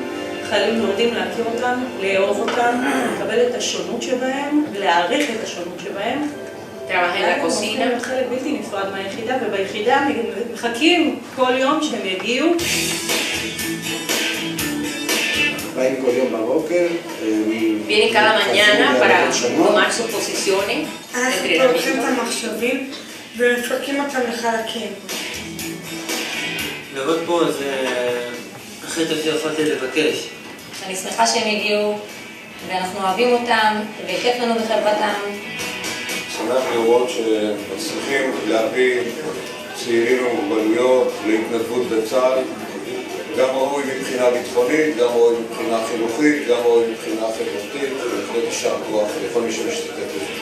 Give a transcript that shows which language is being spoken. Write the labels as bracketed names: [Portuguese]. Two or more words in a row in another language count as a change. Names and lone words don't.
[Hebrew] חיילים לומדים להכיר אותם, לאהוב אותם, לקבל את השונות שבהם, להעריך את השונות שבהם. אנחנו הופכים חלק בלתי נפרד מהיחידה, וביחידה מחכים כל יום שהם יגיעו. באים כל יום בבוקר. [Spanish] Vienen cada mañana para tomar sus posiciones. [Hebrew] אנחנו פורקים את המחשבים ומפרקים אותם לחלקים. לעבוד פה זה הכי טוב שיכולתי לבקש. אני שמחה שהם הגיעו, ואנחנו אוהבים אותם, וכיף לנו בחברתם. שמח לראות שמצליחים להביא צעירים עם מוגבלויות להתנדבות בצה"ל, גם ראוי מבחינה ביטחונית, גם ראוי מבחינה חינוכית, גם ראוי מבחינה חברתית, ובהחלט יישר כוח לכל מי שמשתתף בזה.